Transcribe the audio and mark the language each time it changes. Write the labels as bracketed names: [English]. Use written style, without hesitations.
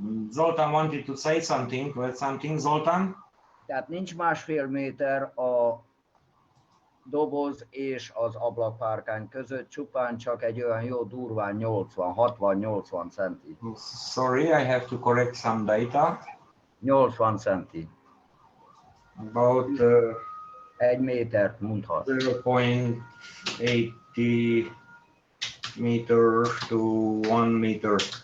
[English] Zoltan wanted to say something. Zoltan? [Hungarian] Tehát nincs 1,5 méter a doboz és az ablakpárkány között, csupán csak egy olyan jó durván 60-80 centi. [English] Sorry, I have to correct some data. [Hungarian] 80 centi. [English] About [Hungarian] 1 métert mondhat. [English] 0.80 meter to 1 meter.